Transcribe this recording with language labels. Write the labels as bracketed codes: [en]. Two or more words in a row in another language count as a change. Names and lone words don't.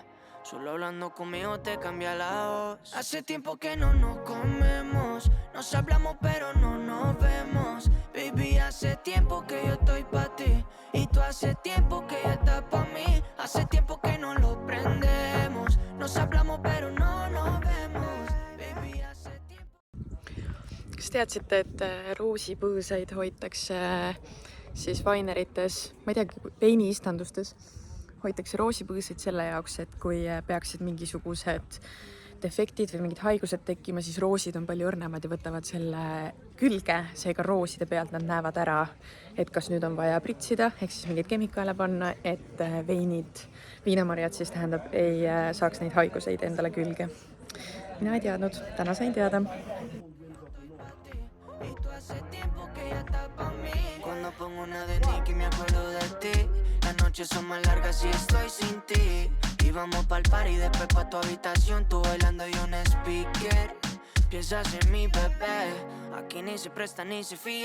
[es] Solo hablando conmigo te cambia la voz. Hace tiempo que no nos comemos, nos hablamos pero no nos vemos. Baby, hace tiempo que yo estoy pa' ti y tú hace tiempo que ya estás pa' mí. Hace tiempo que no lo prendemos, nos hablamos pero no nos vemos. Baby, hace tiempo. [et] Kas teadsite, et roosipõõsaid hoitakse siis vainerites, ma ei tea, veiniistandustes hoitakse roosipõõsaid selle jaoks, et kui peaksid mingisugused defektid või mingid haigused tekkima, siis roosid on palju õrnemad ja võtavad selle külge, seega rooside pealt nad näevad ära, et kas nüüd on vaja pritsida, ehk siis mingeid kemikaale panna, et viinamarjad siis tähendab, ei saaks neid haiguseid endale külge. Mina ei teadnud, täna sain teada. [es] Cuando pongo una de Nicky me acuerdo de ti. Las noches son más largas si estoy sin ti. Y vamos pa'l party, después pa' tu habitación, tú bailando y un speaker. Piensas en mi bebé, aquí ni se presta ni se fía.